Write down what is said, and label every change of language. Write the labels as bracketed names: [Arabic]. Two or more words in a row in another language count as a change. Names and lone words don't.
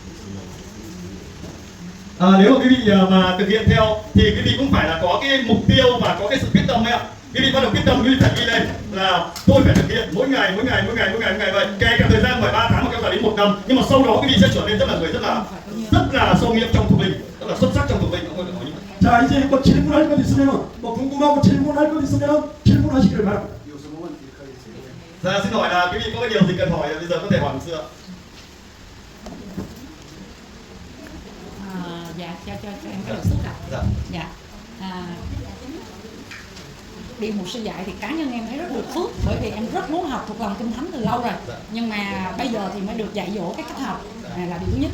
[Vietnamese] Nếu mà quý vị mà thực hiện theo thì quý vị cũng phải là có cái mục tiêu và có cái sự quyết tâm đấy ạ. Quý vị bắt đầu quyết tâm, quý vị phải ghi lên là tôi phải thực hiện mỗi ngày vậy. Kể cả thời gian phải 3 tháng mà kéo dài đến 1 năm, nhưng mà sau đó quý vị sẽ trở nên rất là sâu nghiệp trong thuộc linh, rất là xuất sắc trong thuộc linh. Không có được nói như vậy. [Korean] 자, 이제 뭐 질문할 것 있으면 뭐 궁금하고 질문할 것 있으면 질문하시기를 바랍니다. [Chinese] 有什么问题可以提问。 [Vietnamese] Dạ, xin hỏi là quý vị có cái điều gì cần hỏi bây giờ có thể hỏi một xưa. Dạ, cho em cái lời xúc ạ. Dạ. Điều mục sư dạy thì cá nhân em thấy rất được phước, bởi vì em rất muốn học thuộc lòng kinh thánh từ lâu rồi, nhưng mà bây giờ thì mới được dạy dỗ cái cách học, là điều thứ nhất.